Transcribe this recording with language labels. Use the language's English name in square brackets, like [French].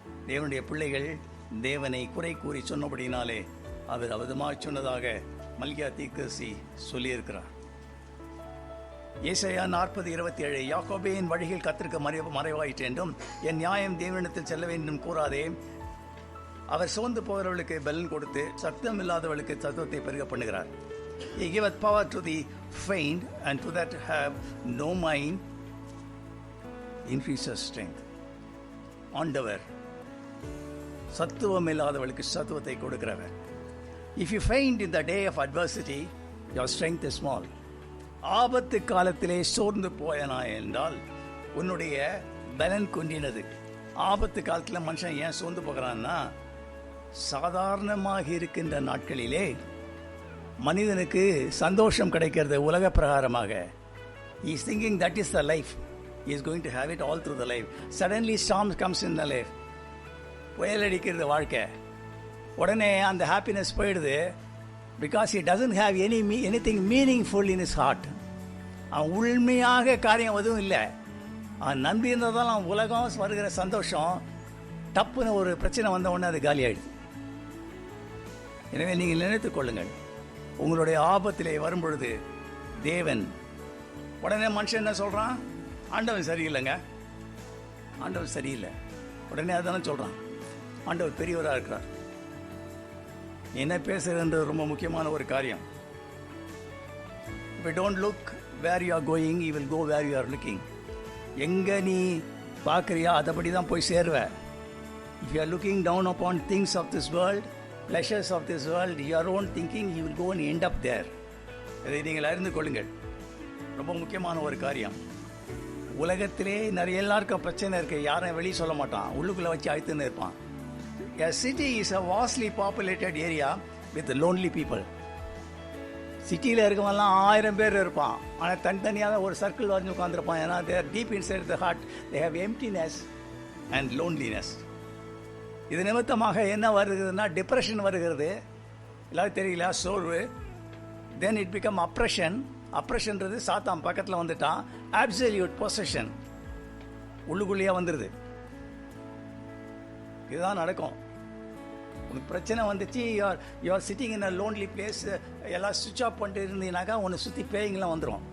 [Tamil] தேவனுடைய பிள்ளைகள் தேவனை குறை கூறி சொன்னபடினாலே அவர் அவதமாக சொன்னதாக மல்கியா தீர்க்கதரிசி சொல்லியிருக்கிறார். ஏசாயா 40:27 யாக்கோபே என் வழிகள் கர்த்தருக்கு மறைவாயிற்று என்றும் என் நியாயம் தேவனிடத்தில் செல்ல வேண்டும் கூறாதே. அவர் சோர்ந்து போகிறவர்களுக்கு பலன் கொடுத்து சத்தம் இல்லாதவர்களுக்கு சத்தத்தை பெருக பண்ணுகிறார். [English] He giveth power to the faint and to that have no mind increases strength. [Tamil] ஆண்டவர் சத்துவம் இல்லாதவர்களுக்கு சத்துவத்தை கொடுக்கிறவர். [English] If you faint in the day of adversity, your strength is small. [Tamil] ஆபத்து காலத்திலே சோர்ந்து போயனா என்றால் உன்னுடைய பலன் குன்றினது. ஆபத்து காலத்தில் மனுஷன் ஏன் சோர்ந்து போகிறான்னா, சாதாரணமாக இருக்கின்ற நாட்களிலே மனிதனுக்கு சந்தோஷம் கிடைக்கிறது உலக பிரகாரமாக. [English] He is thinking that is the life. He is going to have it all through the life. Suddenly storm comes in the life. [Tamil] புயல் அடிக்கிறது வாழ்க்கை. உடனே அந்த ஹாப்பினஸ் போயிடுது. [English] Because he doesn't have anything meaningful in his heart. [Tamil] அவன் உண்மையாக காரியம் எதுவும் இல்லை. அவன் நம்பி இருந்ததால் அவன் உலகம் வருகிற சந்தோஷம் டப்புன்னு ஒரு பிரச்சனை வந்த உடனே அது காலி ஆயிடுது. எனவே நீங்கள் நினைத்துக் கொள்ளுங்கள், உங்களுடைய ஆபத்திலே வரும்பொழுது தேவன் உடனே மனுஷன் என்ன சொல்கிறான்? ஆண்டவன் சரியில்லைங்க, ஆண்டவர் சரியில்லை. உடனே அதுதானே சொல்கிறான். ஆண்டவர் பெரியவராக இருக்கிறார். என்ன பேசுகிறன்றது ரொம்ப முக்கியமான ஒரு காரியம். [English] If you don't look where you are going, you will go where you are looking. [Tamil] எங்கே நீ பார்க்குறியா அதைப்படி தான் போய் சேருவ. [English] If you are looking down upon things of this world, pleasures of this world, your own thinking, you will go and end up there. [Tamil] இதை நீங்கள் அறிந்து கொள்ளுங்கள். ரொம்ப முக்கியமான ஒரு காரியம். உலகத்திலே நிறைய எல்லாருக்கும் பிரச்சனை இருக்குது. யாரும் வெளியே சொல்ல மாட்டான், உள்ளுக்குள்ளே வச்சு அழுத்துன்னு இருப்பான். [English] A city is a vastly populated area with lonely people. [Tamil] சிட்டியில் இருக்கவங்கலாம் 1000 பேர் இருப்பான், ஆனால் தனித்தனியாக ஒரு சர்க்கிள் வரைஞ்சி உட்காந்துருப்பான். ஏன்னா [English] they are deep inside the heart, they have emptiness and loneliness. [Tamil] இது நிமித்தமாக என்ன வருகிறதுனா டிப்ரெஷன் வருகிறது. எல்லாரும் தெரியல, சோர்வு. [English] Then it become oppression. [Tamil] அப்ரெஷன்றது சாத்தான் பக்கத்தில் வந்துட்டான். அப்சல்யூட் பொசஷன் உள்ளுக்குள்ளேயே வந்துடுது. இதுதான் நடக்கும். உனக்கு பிரச்சனை வந்துச்சு, [English] you are sitting in a lonely place, [Tamil] எல்லாம் சுவிட்ச் ஆஃப் பண்ணிட்டு இருந்தீங்கன்னாக்கா உன்னை சுற்றி பேய்ங்களாம் வந்துடும்.